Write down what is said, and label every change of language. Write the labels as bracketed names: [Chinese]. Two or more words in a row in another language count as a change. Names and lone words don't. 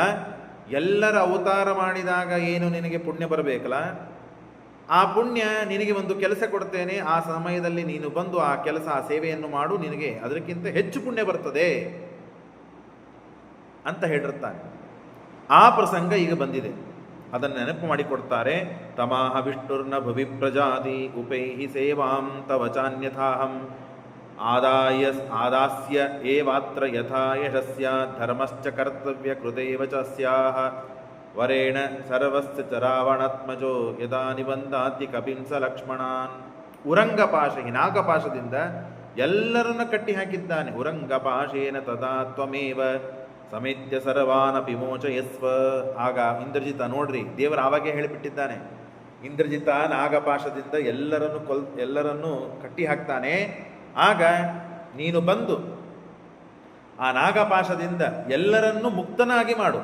[Kannada] ಎಲ್ಲರ ಅವತಾರ ಮಾಡಿದಾಗ ಏನು ನಿನಗೆ ಪುಣ್ಯ ಬರಬೇಕಲ್ಲ, ಆ ಪುಣ್ಯ ನಿನಗೆ ಒಂದು ಕೆಲಸ ಕೊಡ್ತೇನೆ, ಆ ಸಮಯದಲ್ಲಿ ನೀನು ಬಂದು ಆ ಕೆಲಸ, ಆ ಸೇವೆಯನ್ನು ಮಾಡು, ನಿನಗೆ ಅದಕ್ಕಿಂತ ಹೆಚ್ಚು ಪುಣ್ಯ ಬರ್ತದೆ ಅಂತ ಹೇಳಿರ್ತಾನೆ. ಆ ಪ್ರಸಂಗ ಈಗ ಬಂದಿದೆ, ಅದನ್ನು ನೆನಪು ಮಾಡಿಕೊಡ್ತಾರೆ. [Sanskrit] ತಮಾಹ ವಿಷ್ಣುರ್ನ ಭುವಿ ಪ್ರಜಾತಿ ಉಪೈಹಿ ಸೇವಾಂ ತವಚಾನ್ಯಥಾಹಂ ಆದಾಸ್ಯ ಏವಾತ್ರ ಯಥಾ ಯಶಸ್ಯ ಧರ್ಮಶ್ಚ ಕರ್ತವ್ಯ ಕೃತೈವ ಚ ಸ್ಯಾಹ ವರೇಣ ಸರ್ವಸ್ಯ ಚರಾವಣಾತ್ಮಜೋ ಯದಾ ನಿಬಂಧಾತಿ ಕಪಿಂಸ ಲಕ್ಷ್ಮಣಾನ್. [Kannada] ಉರಂಗಪಾಶ, ಈ ನಾಗಪಾಶದಿಂದ ಎಲ್ಲರನ್ನ ಕಟ್ಟಿ ಹಾಕಿದ್ದಾನೆ. [Sanskrit] ಉರಂಗಪಾಶೇನ ತದಾ ತ್ವಮೇವ ಸಮೇತ್ಯ ಸರ್ವಾನಪಿ ಮೋಚಯಸ್ವ. [Kannada] ಆಗ ಇಂದ್ರಜಿತ, ನೋಡ್ರಿ ದೇವರು ಆವಾಗೇ ಹೇಳಿಬಿಟ್ಟಿದ್ದಾನೆ, ಇಂದ್ರಜಿತ ನಾಗಪಾಶದಿಂದ ಎಲ್ಲರನ್ನೂ ಕಟ್ಟಿ ಹಾಕ್ತಾನೆ. ಆಗ ನೀನು ಬಂದು ಆ ನಾಗಪಾಶದಿಂದ ಎಲ್ಲರನ್ನೂ ಮುಕ್ತನಾಗಿ ಮಾಡು.